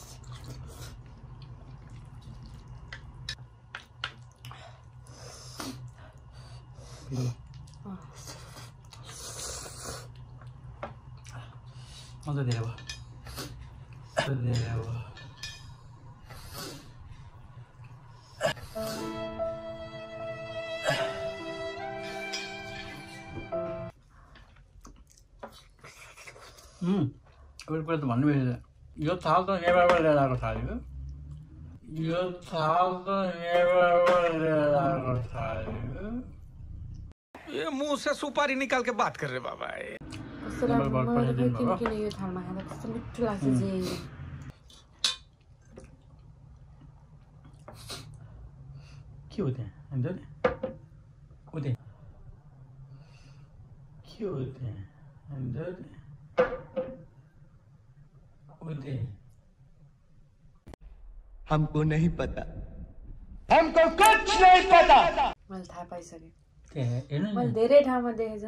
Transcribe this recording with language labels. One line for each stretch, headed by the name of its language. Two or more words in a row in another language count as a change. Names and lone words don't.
Nepali: अझ धेरै भयो एउटा कुरा त भन्नु बिर्सेँ यो थाल त नेपालबाट लिएर आएको थाल हो यो थाल त नेपालबाट लिएर आएको थाल हो
Hindi: ये मुंह से सुपारी निकाल के बात कर रहे बाबा
Nepali: कस्तो राम्रो किन यो थालमा खाँदा कस्तो मिठो लाग्छ जे के हो त्यहाँ अन्त उते के हो त्यहाँ अन्त उते
Hindi: हमको नहीं पता हमको कुछ नहीं पता
Nepali: मैले थाहा पाइसकेँ त्यहाँ हेर्नु मैले धेरै ठाउँमा देखेछु